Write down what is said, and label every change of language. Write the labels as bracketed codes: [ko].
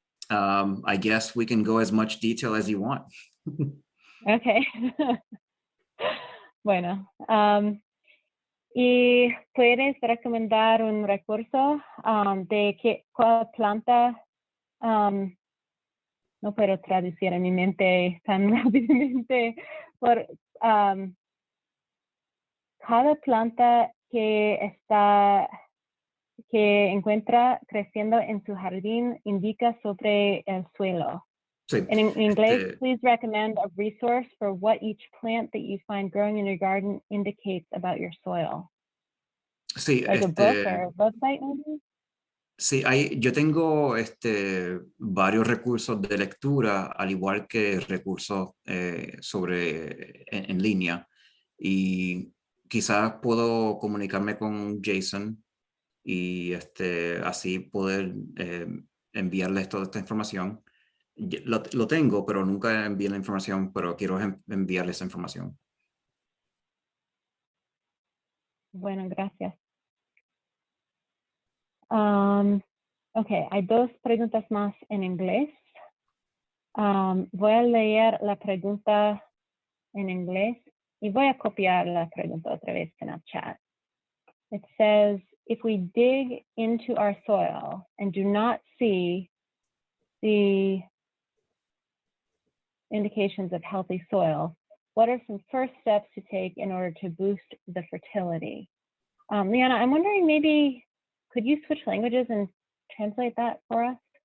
[en] I guess we can go as much detail as you want. Okay. [es] Bueno, ¿y puedes recomendar un recurso de cuál planta? No puedo traducir en mi mente tan rápidamente por cada planta que encuentra creciendo en su jardín indica sobre el suelo. Sí, [en] In English, please recommend a resource for what each plant that you find growing in your garden indicates about your soil. [es] sí, [en] Like a book or a website, maybe? [es] sí, yo tengo varios recursos de lectura, al igual que recursos en línea. Y quizás puedo comunicarme con Jason y así poder enviarles toda esta información. Lo tengo, pero nunca envié la información, pero quiero enviarles esa información. Bueno, gracias. Ok, hay dos preguntas más en inglés. Voy a leer la pregunta en inglés y voy a copiar la pregunta otra vez en el chat. [en] It says, if we dig into our soil and do not see the indications of healthy soil, what are some first steps to take in order to boost the fertility? Liana, I'm wondering maybe, could you switch languages and translate that for us?